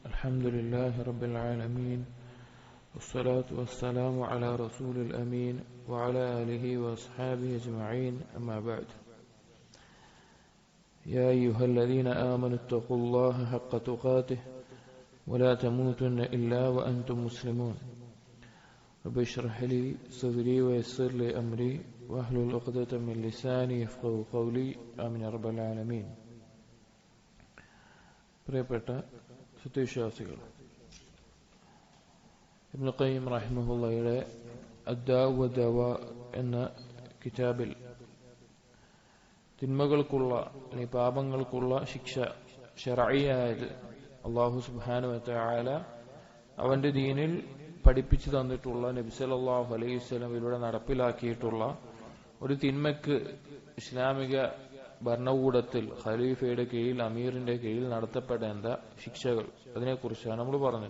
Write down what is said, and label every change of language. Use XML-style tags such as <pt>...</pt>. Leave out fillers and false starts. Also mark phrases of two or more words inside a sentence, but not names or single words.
<ar>الحمد لله رب العالمين والصلاة والسلام على رسول الأمين وعلى آله وأصحابه أجمعين أما بعد يا أيها الذين آمنوا اتقوا الله حق تقاته ولا تموتن إلا وأنتم مسلمون رب اشرح لي صدري ويسر لي أمري واحلل عقدة من لساني يفقهوا قولي آمين رب العالمين.</ar> <ml>പ്രിയപ്പെട്ട സത്യവിശ്വാസികൾ, ഇബ്നു ഖയ്യിം റഹിമഹുള്ളയുടെ അദ്ദാഉ വദ്ദവാ എന്ന കിതാബിൽ തിന്മകൾക്കുള്ള അല്ലെങ്കിൽ പാപങ്ങൾക്കുള്ള ശിക്ഷ ശർഈയായത്</ml> <ar>الله سبحانه وتعالى</ar> <ml>അവന്റെ ദീനിൽ പഠിപ്പിച്ചു തന്നിട്ടുള്ള നബി</ml> <ar>صلى الله عليه وسلم</ar> <ml>നടപ്പിലാക്കിയിട്ടുള്ള ഒരു തിന്മയ്ക്ക് ഇസ്ലാമിക ഭരണകൂടത്തിൽ ഖലീഫയുടെ കീഴിൽ അമീറിന്റെ കീഴിൽ നടത്തപ്പെടേണ്ട ശിക്ഷകൾ, അതിനെക്കുറിച്ചാണ് നമ്മൾ പറഞ്ഞത്.</ml>